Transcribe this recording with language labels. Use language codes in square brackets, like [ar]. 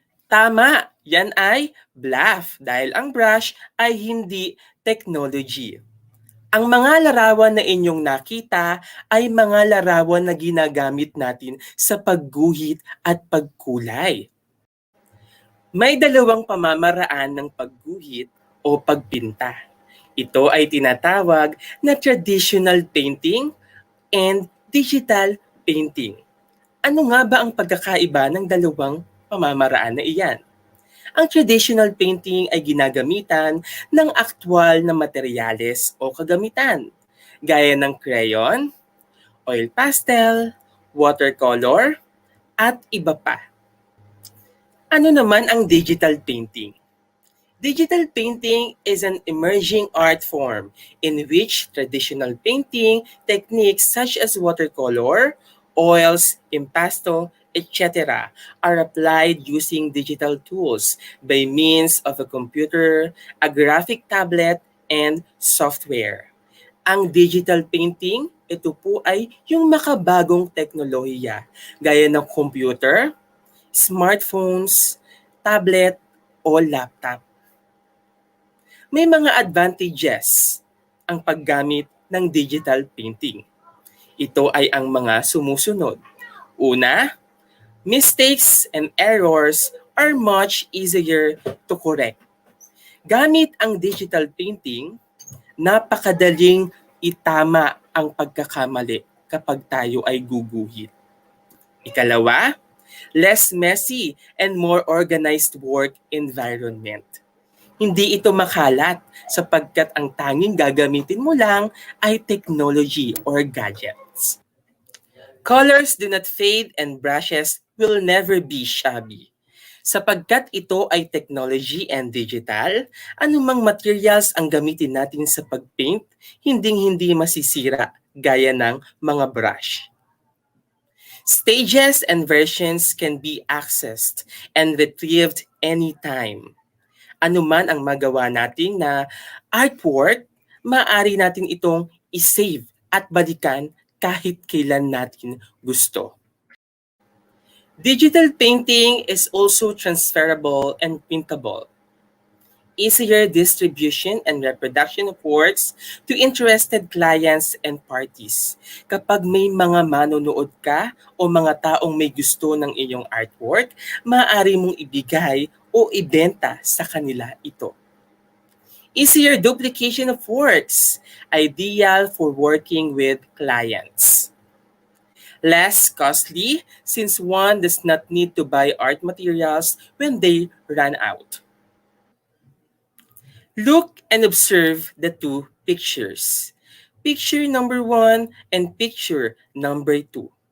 [tl] Tama, yan ay bluff dahil ang brush ay hindi technology. Ang mga larawan na inyong nakita ay mga larawan na ginagamit natin sa pagguhit at pagkulay. May dalawang pamamaraan ng pagguhit o pagpinta. Ito ay tinatawag na traditional painting and digital painting. Ano nga ba ang pagkakaiba ng dalawang pamamaraan na iyan? Ang traditional painting ay ginagamitan ng aktwal na materyales o kagamitan, gaya ng crayon, oil pastel, watercolor, at iba pa. Ano naman ang digital painting? [en] Digital painting is an emerging art form in which traditional painting techniques such as watercolor, oils, impasto, etc. are applied using digital tools by means of a computer, a graphic tablet, and software. [tl] Ang digital painting, ito po ay yung makabagong teknolohiya gaya ng computer, smartphones, tablet, o laptop. May mga advantages ang paggamit ng digital painting. Ito ay ang mga sumusunod. [en] Una, mistakes and errors are much easier to correct. [tl] Gamit ang digital painting, napakadaling itama ang pagkakamali kapag tayo ay guguhit. [en] Ikalawa, less messy and more organized work environment. [tl] Hindi ito makalat sapagkat ang tanging gagamitin mo lang ay technology or gadgets. [en] Colors do not fade and brushes will never be shabby. [tl] Sapagkat ito ay technology and digital, anumang materials ang gamitin natin sa pagpaint, hinding-hindi masisira gaya ng mga brush. [en] Stages and versions can be accessed and retrieved anytime. [tl] Ano man ang magawa natin na artwork, maaari natin itong isave at balikan kahit kailan natin gusto. [en] Digital painting is also transferable and printable. Easier distribution and reproduction of works to interested clients and parties. [tl] Kapag may mga manonood ka o mga taong may gusto ng iyong artwork, maaari mong ibigay o ibenta sa kanila ito. [en] Easier duplication of works, ideal for working with clients. Less costly since one does not need to buy art materials when they run out. Look and observe the two pictures. Picture number 1 and picture number 2.